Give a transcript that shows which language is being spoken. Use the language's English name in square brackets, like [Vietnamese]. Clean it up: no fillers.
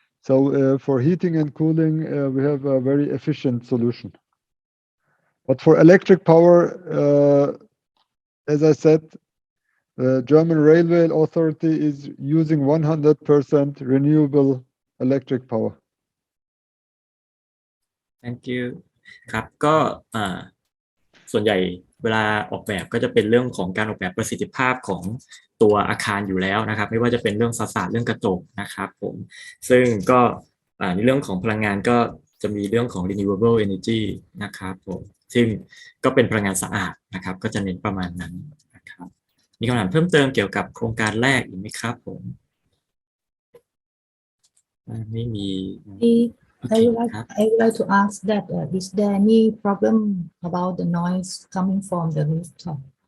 [English] So for heating and cooling, we have a very efficient solution. But for electric power, as I said, the German Railway Authority is using 100% renewable electric power. Thank you [Thai] ครับก็ส่วนใหญ่เวลาออกแบบก็จะเป็นเรื่องของการออกแบบประสิทธิภาพของตัวอาคารอยู่แล้วนะครับไม่ว่าจะเป็นเรื่องฟาสาดเรื่องกระจกนะครับผมซึ่งก็ในเรื่องของพลังงานก็จะมีเรื่องของ renewable energy นะครับผมซึ่งก็เป็นพลังงานสะอาดนะครับก็จะเน้นประมาณนั้นนะครับมีคำถามเพิ่มเติมเกี่ยวกับโครงการแรกอีกไหมครับผมไม่มี [English] I would like to ask that is there any problem about the noise coming from the rooftop?